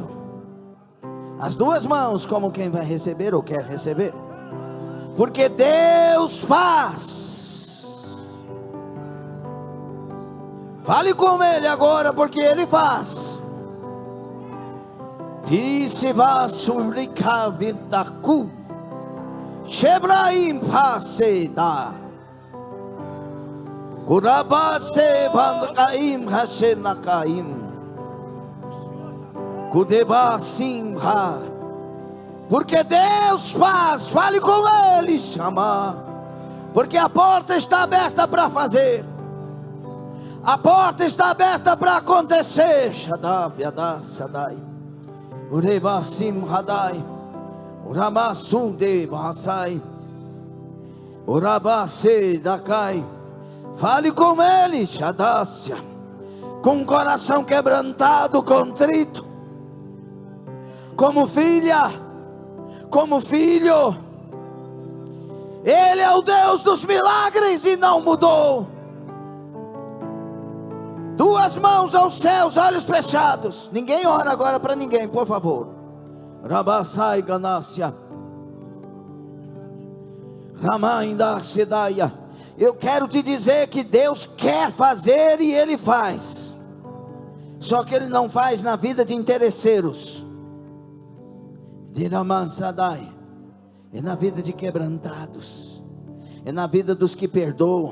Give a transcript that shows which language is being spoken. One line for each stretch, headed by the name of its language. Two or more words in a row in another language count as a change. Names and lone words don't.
Portuguese: As duas mãos como quem vai receber ou quer receber. Porque Deus faz. Fale com Ele agora, porque Ele faz. Disse vasurika vitaku Shebraim paseda Kurabase vangaim hashenakaim Kudeba simha. Porque Deus faz. Fale com Ele, chamar. Porque a porta está aberta para fazer. A porta está aberta para acontecer. Shadab yada sadai. Ureba simhadai. Urabasunde bahasai. Urabase dakai. Fale com Ele, Shadasya. Com o coração quebrantado, contrito. Como filha, como filho. Ele é o Deus dos milagres e não mudou. Duas mãos aos céus, olhos fechados. Ninguém ora agora para ninguém, por favor. Rabassai Ganasya. Ramainda Sedaya. Eu quero te dizer que Deus quer fazer e Ele faz. Só que Ele não faz na vida de interesseiros. Diramansadai. É na vida de quebrantados. É na vida dos que perdoam.